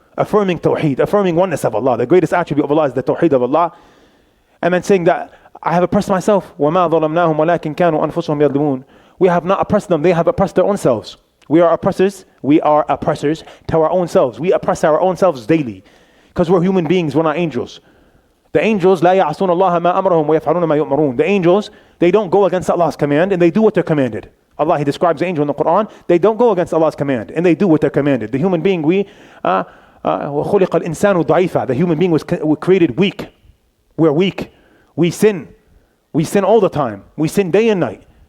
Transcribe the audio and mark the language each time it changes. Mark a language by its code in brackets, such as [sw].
[en] Affirming tawheed, affirming oneness of Allah. The greatest attribute of Allah is the tawheed of Allah. And then saying that, I have oppressed myself. [ar] وَمَا ظَلَمْنَاهُمْ وَلَكِنْ كَانُوا أَنفُسُهُمْ يَظْلِمُونَ. [en] We have not oppressed them, they have oppressed their own selves. We are oppressors to our own selves. We oppress our own selves daily. Because we're human beings, we're not angels. The angels, [ar] لا يعصون الله ما أمرهم ويفعلون ما يؤمرون. [en] The angels, they don't go against Allah's command and they do what they're commanded. Allah, He describes the angel in the Quran. They don't go against Allah's command and they do what they're commanded. The human being, [ar] وَخُلِقَ الْإِنسَانُ ضَعِيفًا. [en] The human being was created weak. We're weak. We sin. We sin all the time. We sin day and night.